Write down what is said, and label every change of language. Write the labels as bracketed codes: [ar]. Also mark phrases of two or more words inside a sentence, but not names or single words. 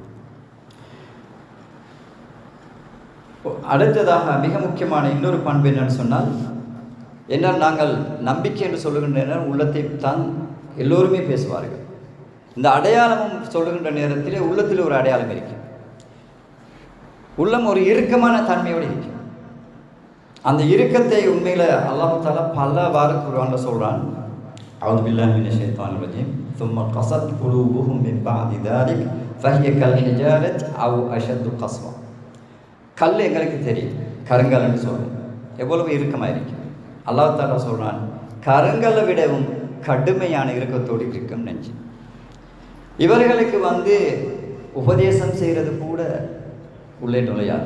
[ta] அடுத்ததாக மிக முக்கியமான இன்னொரு பண்பு என்னன்னு சொன்னால், என்னால் நாங்கள் நம்பிக்கை என்று சொல்லுகின்ற உள்ளத்தை தான் எல்லோருமே பேசுவார்கள். இந்த அடையாளமும் சொல்லுகின்ற நேரத்திலே உள்ளத்தில் ஒரு அடையாளம் இருக்கு. உள்ளம் ஒரு இறுக்கமான தன்மையோடு இருக்கு. அந்த இறுக்கத்தை உண்மையில் [ar] الله تعالى [ta] பலவாறு குர்ஆன்ல சொல்றான். [ar] أعوذ بالله من الشيطان الرجيم. ثم قست قلوبهم من بعد ذلك فهي كالحجارة أو أشد قسوة. [ta] கல் எங்களுக்கு தெரியும், கருங்கல்னு சொல்றோம், எவ்வளவு இறுக்கமாக இருக்கு. [ar] الله تعالى [ta] சொல்றான், கருங்கல்லை விடவும் கடுமையான இறுக்கத்தோடு இருக்கும் நெஞ்சு. இவர்களுக்கு உபதேசம் செய்கிறது கூட உள்ளே நுழையாது.